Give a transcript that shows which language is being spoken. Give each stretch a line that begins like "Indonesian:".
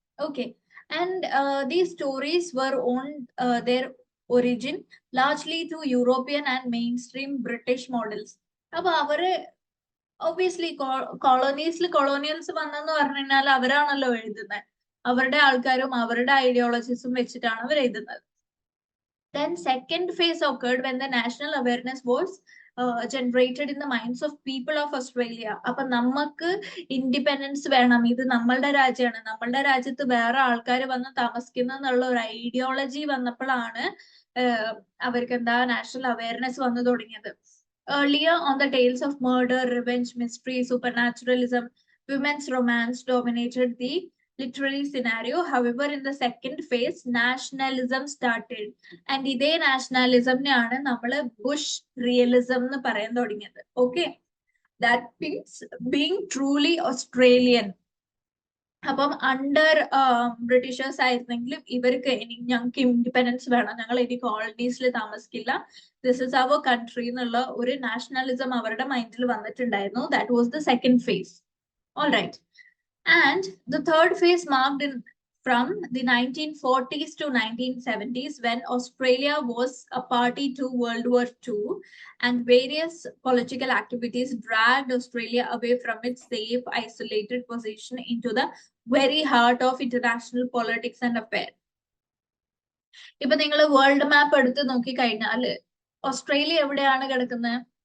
English: Okay, and these stories were on their origin largely to European and mainstream British models.
Malayalam: അപ്പൊ അവര് obviously കൊളോണിയൽസ് വന്നെന്ന് പറഞ്ഞു കഴിഞ്ഞാൽ അവരാണല്ലോ എഴുതുന്നത്. അവരുടെ ആൾക്കാരും അവരുടെ ഐഡിയോളജീസും വെച്ചിട്ടാണ് അവർ എഴുതുന്നത്.
English: Then second phase occurred when the national awareness was generated in the minds of people of Australia.
Malayalam: അപ്പൊ നമുക്ക് ഇൻഡിപെൻഡൻസ് വേണം, ഇത് നമ്മളുടെ രാജ്യമാണ്, നമ്മളുടെ രാജ്യത്ത് വേറെ ആൾക്കാർ വന്ന് താമസിക്കുന്ന എന്നുള്ള ഒരു ഐഡിയോളജി വന്നപ്പോഴാണ് അവർക്ക് എന്താ നാഷണൽ അവയർനെസ് വന്നു തുടങ്ങിയത്.
English: Earlier on the tales of murder, revenge, mystery, supernaturalism, women's romance dominated the literary scenario. However, in the second phase, nationalism started.
Malayalam: And ഇതേ നാഷണലിസംനെയാണ് നമ്മൾ ബുഷ് റിയലിസം എന്ന് പറയാൻ തുടങ്ങിയത്.
English: Okay, that means being truly Australian.
Malayalam: അപ്പം under Britishers ആയിരുന്നെങ്കിലും ഇവർക്ക് ഞങ്ങൾക്ക് independence വേണം, ഞങ്ങൾ ഇനി കോളനീസിൽ താമസിക്കില്ല,
English: this is our country
Malayalam: എന്നുള്ള ഒരു നാഷണലിസം അവരുടെ മൈൻഡിൽ വന്നിട്ടുണ്ടായിരുന്നു.
English: That was the second phase. All right. And the third phase marked in from the 1940s to 1970s, when Australia was a party to World War II and various political activities dragged Australia away from its safe, isolated position into the very heart of international politics and affairs.
Malayalam: ഇപ്പൊ നിങ്ങൾ world map എടുത്ത് നോക്കി കഴിഞ്ഞാൽ Australia എവിടെയാണ് കിടക്കുന്നത്?